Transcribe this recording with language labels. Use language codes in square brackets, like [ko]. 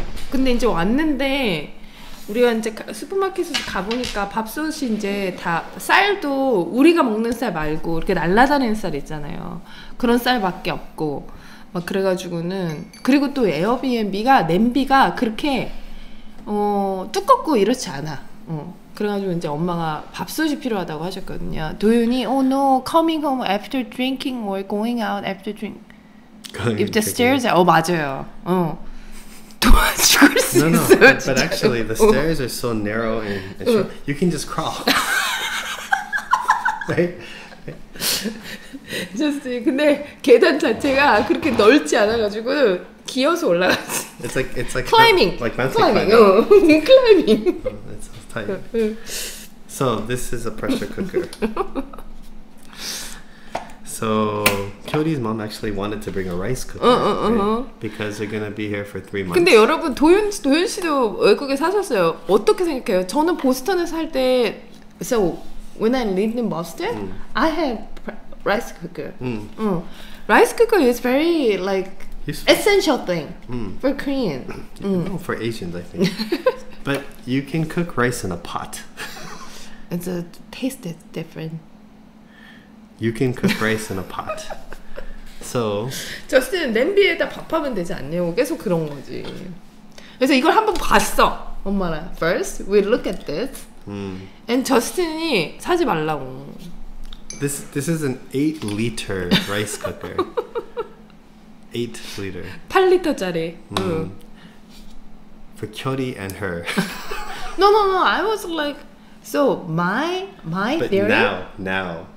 [ko] 근데 이제 왔는데 우리가 이제 슈퍼마켓에서 가보니까 밥솥이 이제 다 쌀도 우리가 먹는 쌀 말고 이렇게 날라다니는 쌀 있잖아요. 그런 쌀밖에 없고 막 그래가지고는, 그리고 또 에어비앤비가 냄비가 그렇게 두껍고 이렇지 않아. 그래가지고 이제 엄마가 밥솥이 필요하다고 하셨거든요. [en] 도윤이 no, coming home after drinking or going out after drink. If the stairs are [ko] 맞아요. 죽을 수 있어요. [en] But actually the stairs are so narrow and short, you can just crawl. Right? [ko] 저스틴 근데 계단 자체가 그렇게 넓지 않아가지고 기어서 올라갔어. [en] It's like climbing. like mountain climbing. climbing. It's tight. So this is a pressure cooker. So Kyoti's mom actually wanted to bring a rice cooker right? Because they're gonna be here for 3 months. [ko] 근데 여러분 도현 씨도 외국에 사셨어요. 어떻게 생각해요? 저는 보스턴에 살 때 [en] so when I lived in Boston, I had rice cooker. Rice cooker is very like essential thing for Korean. No, for Asians, I think. But you can cook rice in a pot. It's a taste is different. You can cook rice in a pot. So [ko] 저스틴은 냄비에다 밥하면 되지 않냐고 계속 그런 거지. 그래서 이걸 한번 봤어. 엄마랑 [en] first we look at this. [ko] And 저스틴이 사지 말라고. [en] This is an 8-liter rice cooker. 8-liter. [ko] 8리터짜리. [en] For Kyori and her. No. I was like, so my But theory. now.